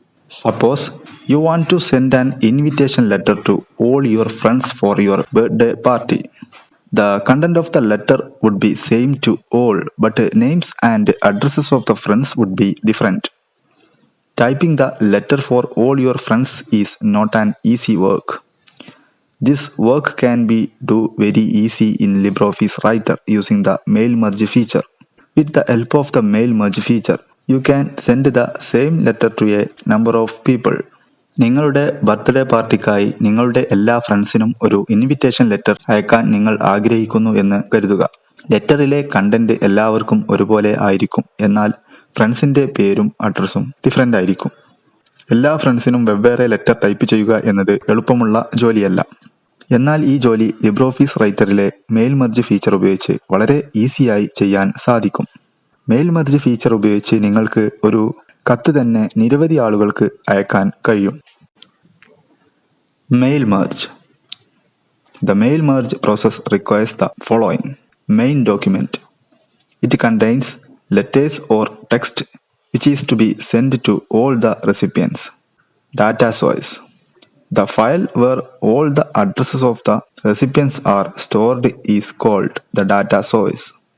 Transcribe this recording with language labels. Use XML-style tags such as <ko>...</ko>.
<en>Suppose you want to send an invitation letter to all your friends for your birthday party. The content of the letter would be same to all, but names and addresses of the friends would be different. Typing the letter for all your friends is not an easy work. This work can be do very easy in LibreOffice Writer using the mail merge feature. With the help of the mail merge feature, you can send the same letter to a number of people.</en> <ml>നിങ്ങളുടെ birthday പാർട്ടിക്കായി നിങ്ങളുടെ എല്ലാ ഫ്രണ്ട്സിനും ഒരു invitation letter അയക്കാൻ നിങ്ങൾ ആഗ്രഹിക്കുന്നു എന്ന് കരുതുക. ലെറ്ററിലെ കണ്ടന്റ് എല്ലാവർക്കും ഒരുപോലെ ആയിരിക്കും, എന്നാൽ ഫ്രണ്ട്സിന്റെ പേരും അഡ്രസ്സും ഡിഫറെൻ്റ് ആയിരിക്കും. എല്ലാ ഫ്രണ്ട്സിനും വെവ്വേറെ ലെറ്റർ ടൈപ്പ് ചെയ്യുക എന്നത് എളുപ്പമുള്ള ജോലിയല്ല. എന്നാൽ ഈ ജോലി LibreOffice റൈറ്ററിലെ മെയിൽ മെർജ് ഫീച്ചർ ഉപയോഗിച്ച് വളരെ ഈസിയായി ചെയ്യാൻ സാധിക്കും. മെയിൽ മെർജ് ഫീച്ചർ ഉപയോഗിച്ച് നിങ്ങൾക്ക് ഒരു കത്ത് തന്നെ നിരവധി ആളുകൾക്ക് അയക്കാൻ കഴിയും.</ml> <en>Mail merge. The mail merge process requires the following. Main document. It contains letters or text which is to be sent to all the recipients. Data source. The file where all the addresses of the recipients are stored is called the data source.</en>